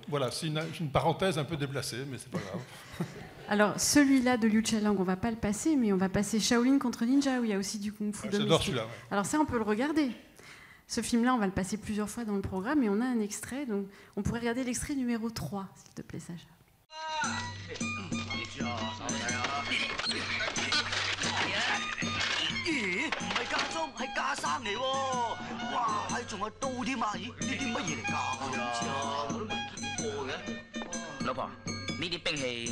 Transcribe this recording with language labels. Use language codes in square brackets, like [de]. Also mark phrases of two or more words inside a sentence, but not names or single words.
[fr] Voilà, c'est une parenthèse un peu déplacée, mais c'est pas grave. Alors, celui-là de Liu Jialang, on va pas le passer, mais on va passer Shaolin contre Ninja, où il y a aussi du kung-fu domestique. J'adore celui-là. Ouais. Alors ça, on peut le regarder. Ce film-là, on va le passer plusieurs fois dans le programme, et on a un extrait, donc on pourrait regarder l'extrait numéro 3, s'il te plaît, Sacha. [yue] 咦，唔係加裝，係加生嚟喎！哇，仲有刀添啊！咦，呢啲乜嘢嚟㗎？我唔知啊，我都未見過嘅。老婆，呢啲兵器，